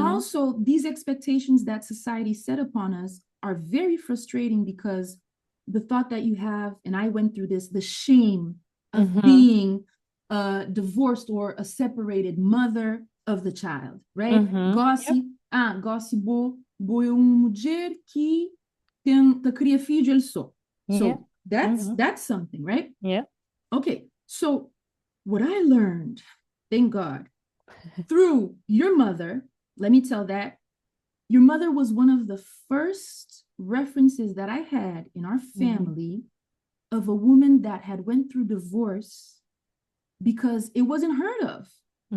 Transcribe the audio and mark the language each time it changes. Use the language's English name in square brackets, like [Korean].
[English] also, these expectations that society set upon us are very frustrating because the thought that you have, and I went through this, the shame of Mm-hmm. being a divorced or a separated mother of the child, right? Mm-hmm. Yep. [Kabuverdianu] Gosse bo é uma mulher que cria filho ele só. [English] Yeah. So that's Mm-hmm. that's something, right? Yeah. Okay, so what I learned, thank God, through your mother, let me tell that your mother was one of the first references that I had in our Mm-hmm. family of a woman that had went through divorce because it wasn't heard of, you